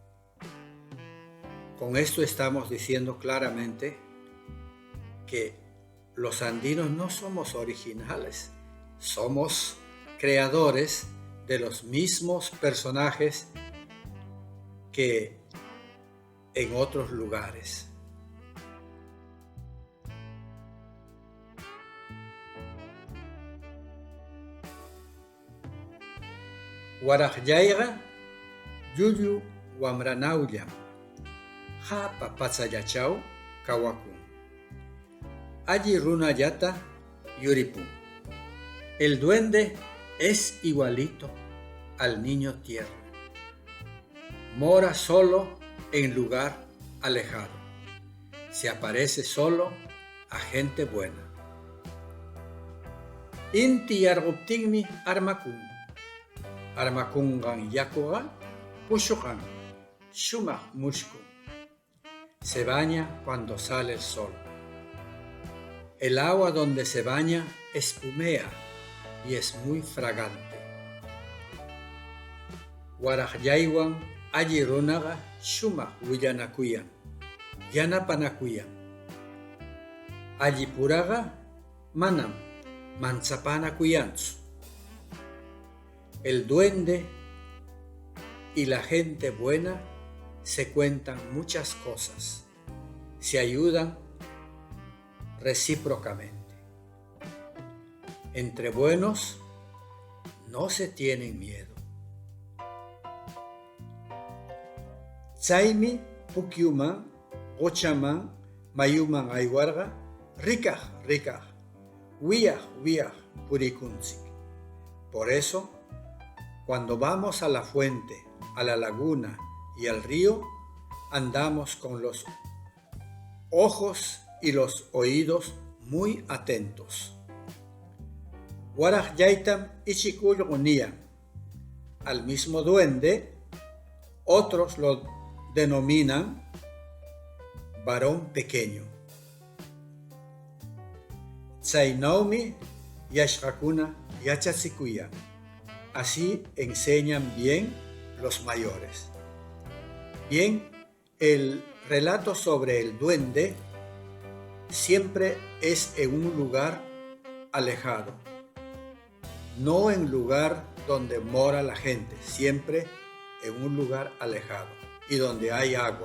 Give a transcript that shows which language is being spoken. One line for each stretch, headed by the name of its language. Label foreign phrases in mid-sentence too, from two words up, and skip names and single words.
Spanish: Con esto estamos diciendo claramente que los andinos no somos originales, somos creadores de los mismos personajes que en otros lugares.
Quechua: Warajyayqa llullu wamranaullam hapa patsallachaw kawakun. Allí runallata yuripun.
Spanish: El duende es igualito al niño tierno. Mora solo en lugar alejado. Se aparece solo a gente buena.
Quechua: Inti yarguptinmi armakun. Armakungan yakuga pushukan shumak mushku.
Spanish: Se baña cuando sale el sol. El agua donde se baña espumea y es muy fragante.
Quechua: Warajyaywan alli runaqa shumak willanakuyan, yanapanakuyan. Alli puraqa manam manchapanakuyanchu.
Spanish: El duende y la gente buena se cuentan muchas cosas, se ayudan recíprocamente. Entre buenos no se tienen miedo.
Quechua: Chaymi pukyuman, qochaman, mayuman aywarqa, rikaj, wiyaj purikunchik.
Spanish: Por eso, cuando vamos a la fuente, a la laguna y al río, andamos con los ojos y los oídos muy atentos.
Quechua: Warajyaytam ichikullquniyan.
Spanish: Al mismo duende, otros lo denominan varón pequeño.
Quechua: Chaynawmi yashqakuna yachachikuyan.
Spanish: Así enseñan bien los mayores. Bien, el relato sobre el duende siempre es en un lugar alejado, no en lugar donde mora la gente, siempre en un lugar alejado y donde hay agua.